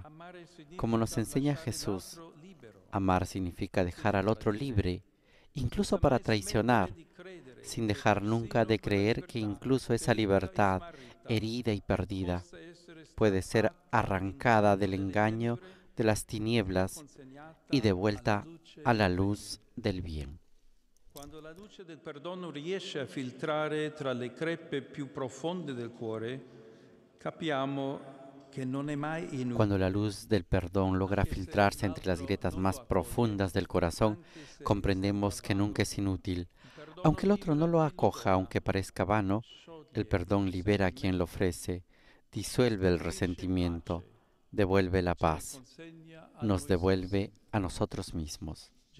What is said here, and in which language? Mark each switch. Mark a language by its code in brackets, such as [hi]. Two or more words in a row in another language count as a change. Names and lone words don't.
[es] Como nos enseña Jesús, amar significa dejar al otro libre, incluso para traicionar, sin dejar nunca de creer que incluso esa libertad, herida y perdida, puede ser arrancada del engaño de las tinieblas y devuelta a la luz del bien. [it] Quando la luce del perdono riesce a filtrare tra le crepe più profonde del cuore, capiamo che non è mai inutile. [es] Cuando la luz del perdón logra filtrarse entre las grietas más profundas del corazón, comprendemos que nunca es inútil. Aunque el otro no lo acoja, aunque parezca vano, el perdón libera a quien lo ofrece, disuelve el resentimiento, devuelve la paz, nos devuelve a nosotros mismos.